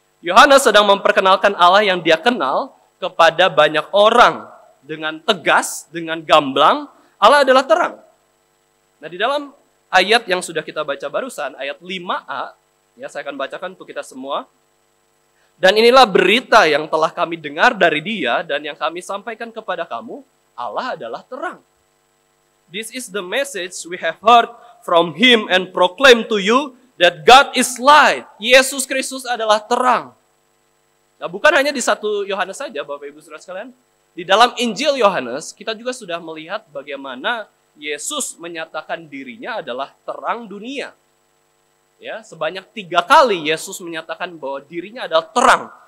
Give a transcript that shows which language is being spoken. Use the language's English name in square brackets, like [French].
[Indonesian] Yohanes sedang memperkenalkan Allah yang dia kenal kepada banyak orang dengan tegas, dengan gamblang. Allah adalah terang. Nah, di dalam ayat yang sudah kita baca barusan, ayat 5a, ya saya akan bacakan untuk kita semua. Dan inilah berita yang telah kami dengar dari Dia dan yang kami sampaikan kepada kamu, Allah adalah terang. [English] This is the message we have heard from Him and proclaim to you that God is light. [Indonesian] Yesus Kristus adalah terang. Nah, bukan hanya di 1 Yohanes saja, Bapak Ibu Saudara sekalian. Di dalam Injil Yohanes, kita juga sudah melihat bagaimana Yesus menyatakan dirinya adalah terang dunia. Ya, sebanyak 3 kali Yesus menyatakan bahwa dirinya adalah terang.